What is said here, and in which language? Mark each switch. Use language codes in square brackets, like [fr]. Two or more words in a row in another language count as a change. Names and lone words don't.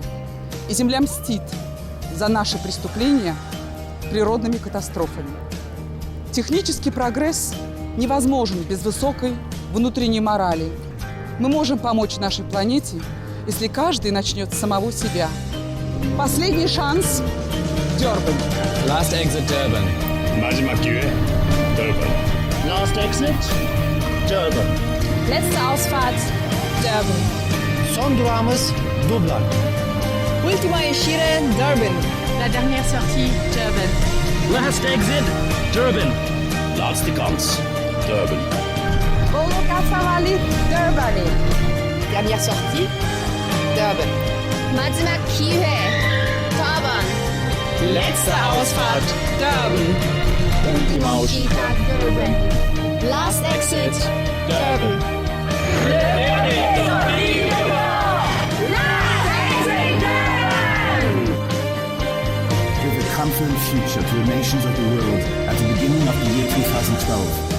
[ru] И Земля мстит за наши преступления природными катастрофами. Технический прогресс невозможен без высокой внутренней морали. Мы можем помочь нашей планете, если каждый начнет с самого себя. Последний шанс – Durban. [en] Last exit, Durban. [ko] 마지막 기회, Durban. [en] Last exit, Durban. [de] Letzte Ausfahrt, Durban. [tr] Son durağımız Dublin. [ro] Ultima ieșire, Durban. [fr] La dernière sortie, Durban. [en] Last exit, Durban. [nl] Laatste kans, Durban. Volokasavali, Durban. [fr] Dernière sortie, Durban. [ko] 마지막 기회, Durban. [de] Letzte Ausfahrt, Durban. [it] Ultima uscita, [en] Durban. Last exit, Durban. Give a confident future to the nations of the world at the beginning of the year 2012.